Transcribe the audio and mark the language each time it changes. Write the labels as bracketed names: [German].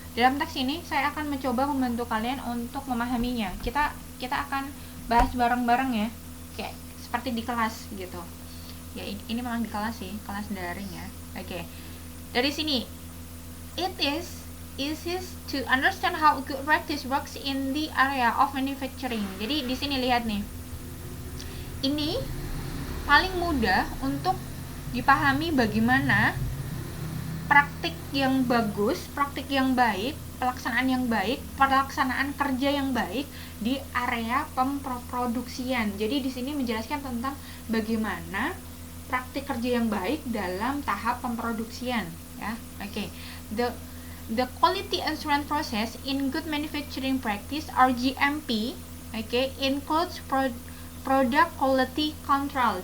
[Indonesian] Dalam teks ini saya akan mencoba membantu kalian untuk memahaminya. Kita akan bahas bareng-bareng ya, kayak seperti di kelas gitu. Ya, ini memang di kelas sih, kelas daring ya. Oke. Dari sini, [English] it is easy to understand how good practice works in the area of manufacturing. [Indonesian] Jadi di sini lihat nih. Ini paling mudah untuk dipahami bagaimana praktik yang bagus, praktik yang baik, pelaksanaan kerja yang baik di area pemproduksian. Jadi di sini menjelaskan tentang bagaimana praktik kerja yang baik dalam tahap pemproduksian, ya. Oke. [English] The quality assurance process in good manufacturing practice or GMP, includes product quality control.